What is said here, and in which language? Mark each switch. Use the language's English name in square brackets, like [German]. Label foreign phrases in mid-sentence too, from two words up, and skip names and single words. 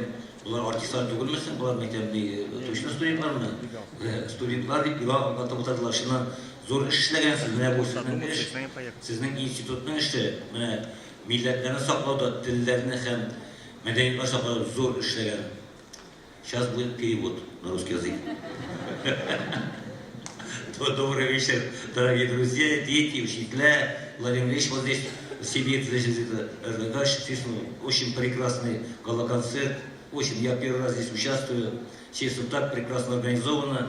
[Tatar] Булар артистлар түгелмесен, булар әйтәм, точно студентлармы? Студентлар дип аңлатып утырдылар. Шуннан зур эш эшләгәнсез. Менә бу сезнең эш, сезнең институтның эше. Менә милләтләрне саклауда, телләрне һәм мәдәниятне саклауда зур эшләгән. [Russian] Сейчас будет перевод на русский язык. Добрый вечер, дорогие друзья, дети, учителя. Владимир Ильич вот здесь сидит, очень прекрасный галоконцерт. Очень, я первый раз здесь участвую. Все так прекрасно организовано.